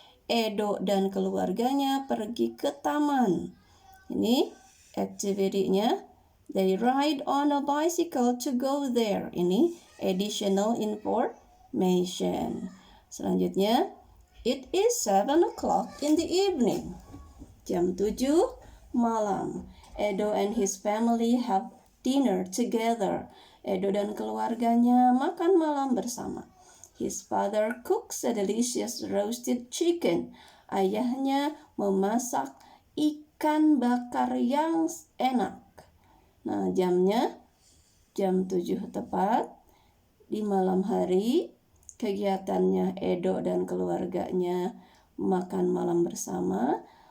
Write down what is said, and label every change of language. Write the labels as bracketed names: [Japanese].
[Indonesian] Edo dan keluarganya pergi ke taman. Ini activity-nya. [English] They ride on a bicycle to go there. [Indonesian] Ini [English] additional information. [Indonesian] Selanjutnya, [English] it is 7 o'clock in the evening. [Indonesian] Jam 7 malam. [English] Edo and his family have dinner together. [Indonesian] Edo dan keluarganya makan malam bersama. [English] His father cooks a delicious roasted chicken. [Indonesian] Ayahnya memasak ikan bakar yang enak. Nah, jamnya jam 7 tepat di malam hari. Kegiatannya Edo dan keluarganya makan malam bersama.